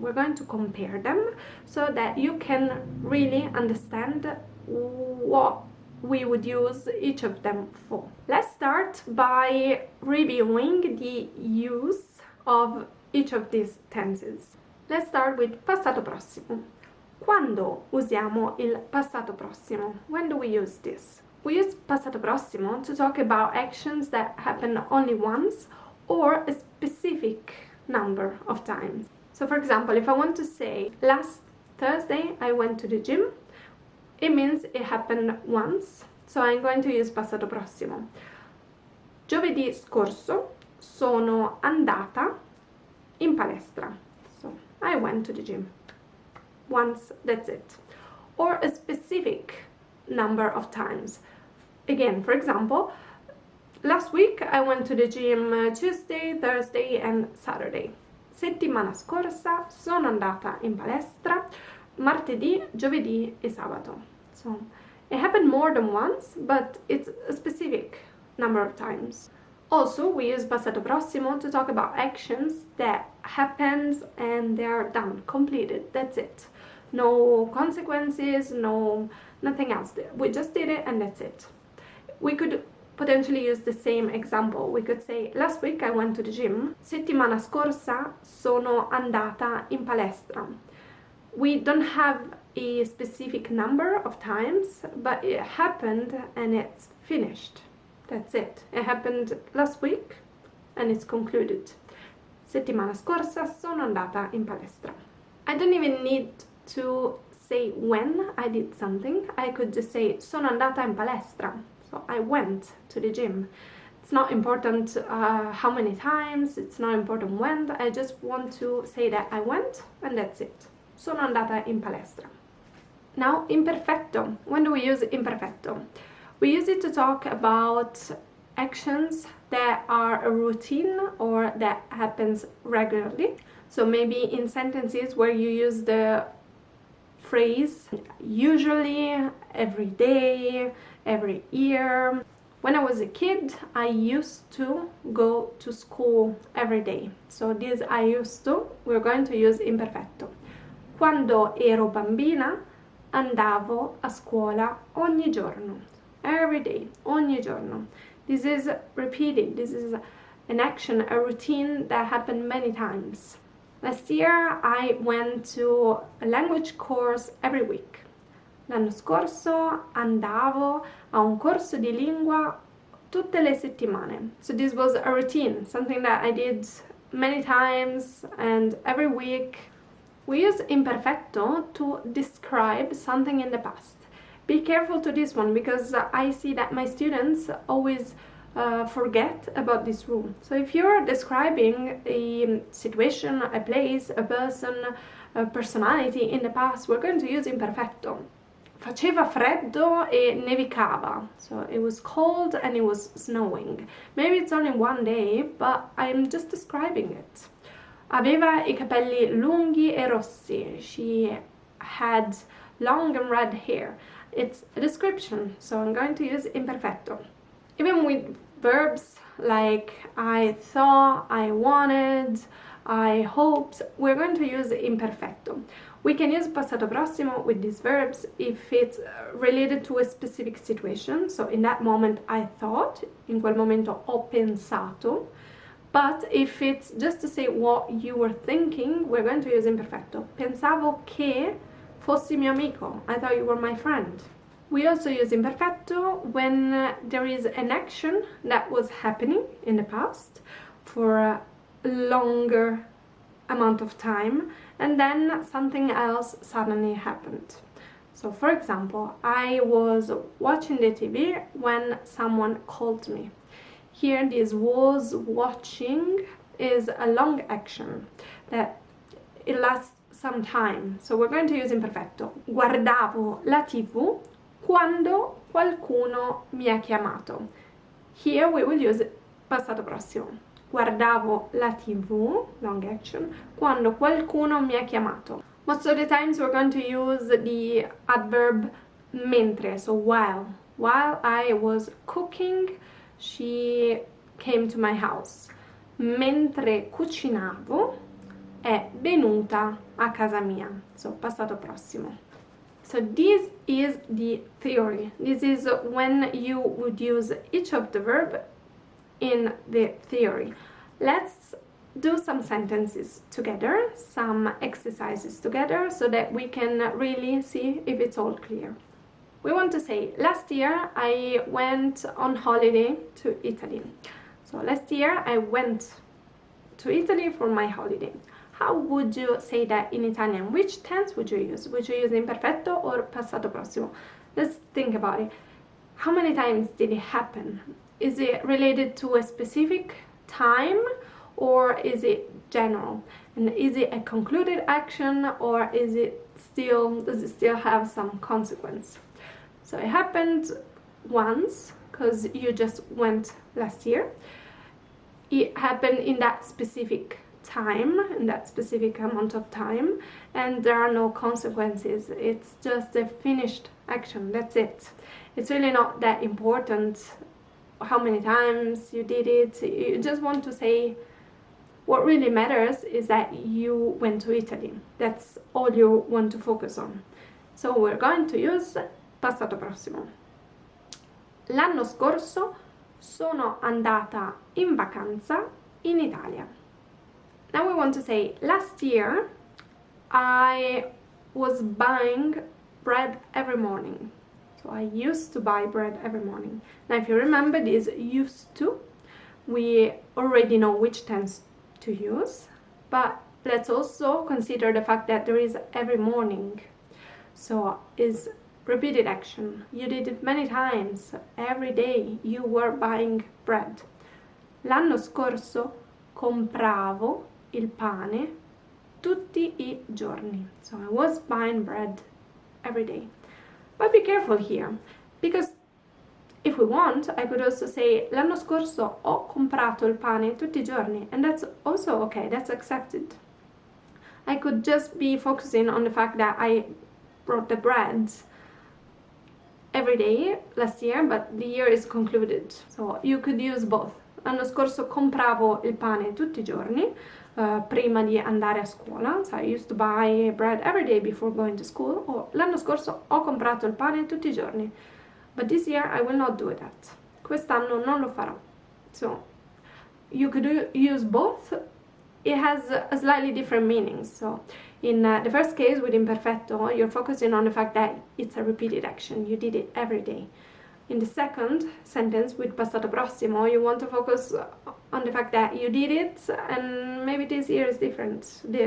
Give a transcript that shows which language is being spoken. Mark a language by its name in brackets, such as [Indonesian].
[English] We're going to compare them so that you can really understand what we would use each of them for. Let's start by reviewing the use of each of these tenses. Let's start with passato prossimo. [Italian] Quando usiamo il passato prossimo? [English] When do we use this? We use passato prossimo to talk about actions that happen only once or a specific number of times. So for example, if I want to say last Thursday I went to the gym, it means it happened once, so I'm going to use passato prossimo. [Italian] Giovedì scorso sono andata in palestra. [English] So I went to the gym once, that's it. Or a specific number of times. Again, for example, last week I went to the gym Tuesday, Thursday and Saturday. [Italian] Settimana scorsa sono andata in palestra martedì, giovedì e sabato. [English] So it happened more than once, but it's a specific number of times. Also, we use passato prossimo to talk about actions that happened and they are done, completed, that's it. No consequences, nothing else. We just did it and that's it. We could potentially use the same example. We could say, last week I went to the gym. [Italian] Settimana scorsa sono andata in palestra. [English] We don't have a specific number of times, but it happened and it's finished. That's it. It happened last week and it's concluded. [Italian] Settimana scorsa sono andata in palestra. [English] I don't even need to say when I did something. I could just say [Italian] sono andata in palestra. [English] So I went to the gym. It's not important how many times, it's not important when. I just want to say that I went and that's it. [Italian] Sono andata in palestra. [English] Now, imperfetto. When do we use imperfetto? We use it to talk about actions that are a routine or that happens regularly. So maybe in sentences where you use the phrase usually, every day, every year. When I was a kid, I used to go to school every day. So this I used to, we're going to use imperfetto. [Italian] Quando ero bambina, andavo a scuola ogni giorno. [English] Every day, [Italian] ogni giorno. [English] This is repeated. This is an action, a routine that happened many times. Last year I went to a language course every week. [Italian] L'anno scorso andavo a un corso di lingua tutte le settimane. [English] So this was a routine, something that I did many times and every week. We use imperfetto to describe something in the past. Be careful to this one because I see that my students always forget about this rule. So if you're describing a situation, a place, a person, a personality in the past, we're going to use imperfetto. [Italian] Faceva freddo e nevicava. [English] So it was cold and it was snowing. Maybe it's only one day, but I'm just describing it. [Italian] Aveva I capelli lunghi e rossi. [English] She had long and red hair. It's a description, so I'm going to use imperfetto. Even with verbs like I thought, I wanted, I hoped, we're going to use imperfetto. We can use passato prossimo with these verbs if it's related to a specific situation. So in that moment I thought, [Italian] in quel momento ho pensato. [English] But if it's just to say what you were thinking, we're going to use imperfetto. [Italian] Pensavo che fossi mio amico. [English] I thought you were my friend. We also use imperfetto when there is an action that was happening in the past for a longer amount of time and then something else suddenly happened. So for example, I was watching the TV when someone called me. Here this was watching is a long action that it lasts some time. So we're going to use imperfetto. [Italian] Guardavo la TV quando qualcuno mi ha chiamato. [English] Here we will use passato prossimo. [Italian] guardavo la TV, [English] long action, [Italian] quando qualcuno mi ha chiamato. [English] Most of the times we're going to use the adverb mentre, so while. While I was cooking, she came to my house. [Italian] Mentre cucinavo, è venuta a casa mia. [English] So, passato prossimo. So this is the theory. This is when you would use each of the verb in the theory. Let's do some sentences together, some exercises together, so that we can really see if it's all clear. We want to say, last year I went on holiday to Italy. So last year I went to Italy for my holiday. How would you say that in Italian? Which tense would you use? Would you use imperfetto or passato prossimo? Let's think about it. How many times did it happen? Is it related to a specific time or is it general? And is it a concluded action or does it still have some consequence? So it happened once because you just went last year. It happened in that specific time, in that specific amount of time, and there are no consequences. It's just a finished action, that's it. It's really not that important how many times you did it. You just want to say what really matters is that you went to Italy. That's all you want to focus on. So we're going to use passato prossimo. [Italian] L'anno scorso sono andata in vacanza in Italia. [English] Now we want to say, last year I was buying bread every morning. So I used to buy bread every morning. Now if you remember this used to, we already know which tense to use, but let's also consider the fact that there is every morning. So is repeated action. You did it many times. Every day you were buying bread. [Italian] L'anno scorso compravo il pane tutti I giorni. [English] So I was buying bread every day. But be careful here, because if we want, I could also say [Italian] l'anno scorso ho comprato il pane tutti I giorni, [English] and that's also okay, that's accepted. I could just be focusing on the fact that I brought the bread every day last year, but the year is concluded. So you could use both. [Italian] L'anno scorso compravo il pane tutti I giorni, prima di andare a scuola. [English] So I used to buy bread every day before going to school. [Italian] Or l'anno scorso ho comprato il pane tutti I giorni. [English] But this year I will not do that. [Italian] Quest'anno non lo farò. [English] So you could use both. It has a slightly different meaning. So in the first case with imperfetto, you're focusing on the fact that it's a repeated action. You did it every day. In the second sentence with passato prossimo, you want to focus on the fact that you did it and maybe this year is different.